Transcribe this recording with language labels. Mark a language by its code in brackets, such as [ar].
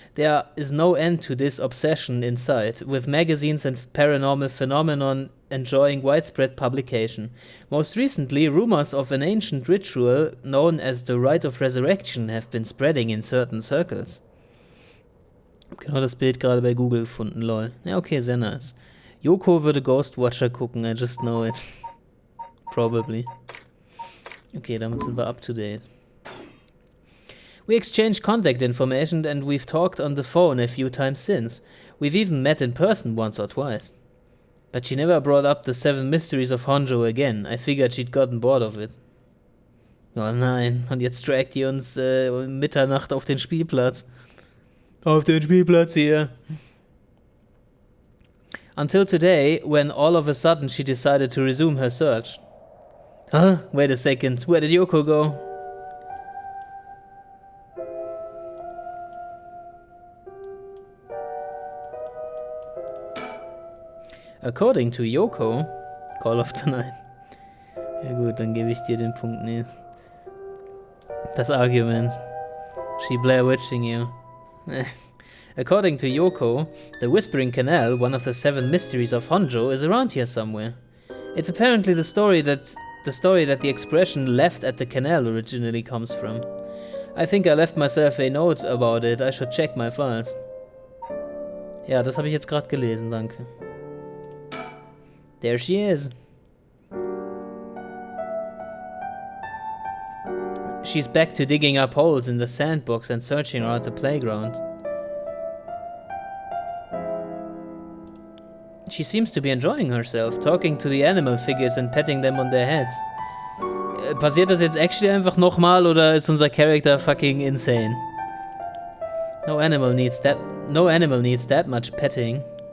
[en] There is no end to this obsession in sight, with magazines and paranormal phenomenon enjoying widespread publication. Most recently, rumors of an ancient ritual known as the Rite of Resurrection have been spreading in certain circles. [de] Genau das Bild gerade bei Google gefunden, lol. Ja, okay, sehr nice. Yoko würde Ghostwatcher gucken, [en] I just know it. Probably. [de] Okay, damit sind wir up to date. [en] We exchanged contact information and we've talked on the phone a few times since. We've even met in person once or twice. But she never brought up the 7 Mysteries of Honjo again. I figured she'd gotten bored of it. [de] Oh nein, und jetzt trackt die uns Mitternacht auf den Spielplatz. Auf den Spielplatz hier. [en] Until today, when all of a sudden she decided to resume her search. Huh? Wait a second, where did Yoko go? According to Yoko, Call of the Night. [de] Ja gut, dann gebe ich dir den Punkt nicht. Das Argument. [en] She Blair Witching you. According to Yoko, the Whispering Canal, one of the 7 mysteries of Honjo, is around here somewhere. It's apparently the story that the expression left at the canal originally comes from. I think I left myself a note about it. I should check my files. [de] Ja, das habe ich jetzt gerade gelesen, danke. [en] There she is. She's back to digging up holes in the sandbox and searching around the playground. She seems to be enjoying herself, talking to the animal figures and petting them on their heads. [de] Passiert das jetzt actually einfach nochmal oder ist unser Charakter fucking insane? [en] No animal needs that much petting.